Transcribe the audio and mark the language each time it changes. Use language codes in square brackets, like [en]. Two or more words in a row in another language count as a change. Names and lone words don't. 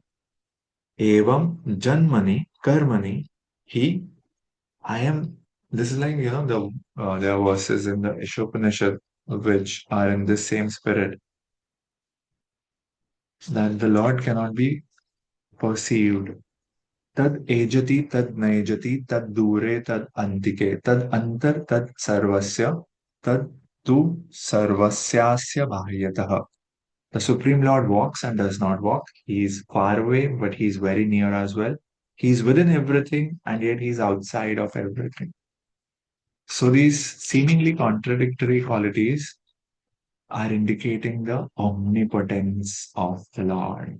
[sa] एवं जन्मनि कर्मणि. [en] I am. This is like, there are verses in the Ishopanishad which are in this same spirit, that the Lord cannot be perceived. [sa] तद् एजति, तद् नैजति, तद् दूरे, तद् अन्तिके, तद् अन्तर्, तद् सर्वस्य, तद् तु सर्वस्यस्य बाह्यतः. [en] The Supreme Lord walks and does not walk. He is far away, but he is very near as well. He is within everything, and yet he is outside of everything. So these seemingly contradictory qualities are indicating the omnipotence of the Lord.